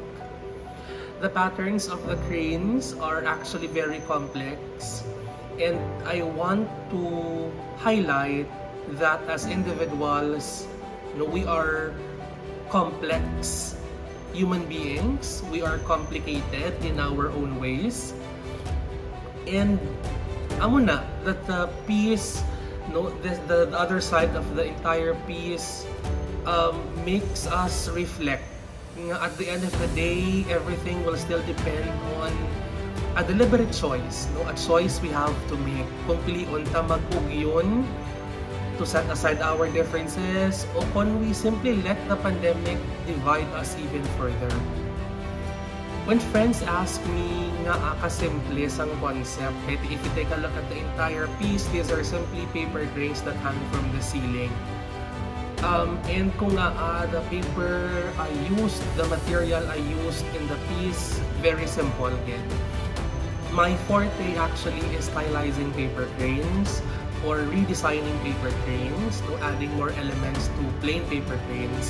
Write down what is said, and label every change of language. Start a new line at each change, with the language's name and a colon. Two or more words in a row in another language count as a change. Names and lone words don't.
English: The patterns of the cranes are actually very complex, and I want to highlight that as individuals, we are complex human beings. We are complicated in our own ways. And
Hiligaynon: amo na
English: that the piece, the other side of the entire piece makes us reflect. At the end of the day, everything will still depend on a deliberate choice, a choice we have to make.
Hiligaynon: Kung piliun ta mag-ugyon
English: to set aside our differences,
Hiligaynon: o kung
English: we simply let the pandemic divide us even further. When friends ask me
Hiligaynon: nga kasimple sang concept,
English: if you take a look at the entire piece, these are simply paper cranes that hang from the ceiling. And kung the paper I used, the material I used in the piece, very simple again. My forte actually is stylizing paper cranes or redesigning paper cranes, adding more elements to plain paper cranes.